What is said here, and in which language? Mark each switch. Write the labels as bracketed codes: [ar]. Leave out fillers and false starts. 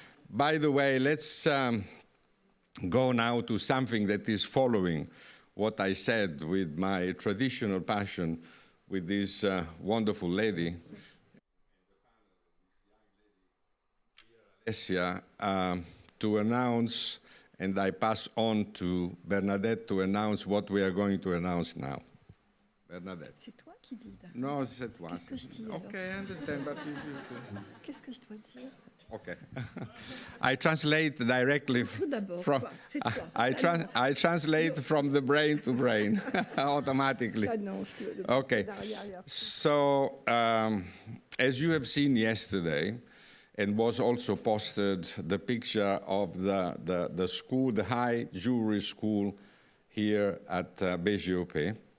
[en] By the way, let's go now to something that is following what I said with my traditional passion with this wonderful lady, Alessia, to announce, and I pass on to Bernadette to announce what we are going to announce now. Bernadette. [fr] C'est toi qui dis. Non, c'est toi. Qu'est-ce que je dis alors? [en] Okay, I understand, but [fr] Qu'est-ce que je dois dire? [en] Okay. I translate directly from. I translate from the brain to brain automatically. Okay. So, as you have seen yesterday, and was also posted the picture of the school, the high jewelry school here at BGOP.